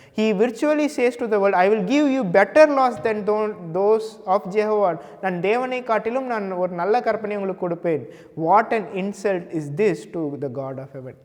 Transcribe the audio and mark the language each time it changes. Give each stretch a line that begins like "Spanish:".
English: He virtually says to the world, I will give you better laws than those of Jehovah.
Tamil: நான் தேவனை காட்டிலும் நான் ஒரு நல்ல கற்பனை உங்களுக்கு கொடுப்பேன்.
English: What an insult is this to the God of heaven.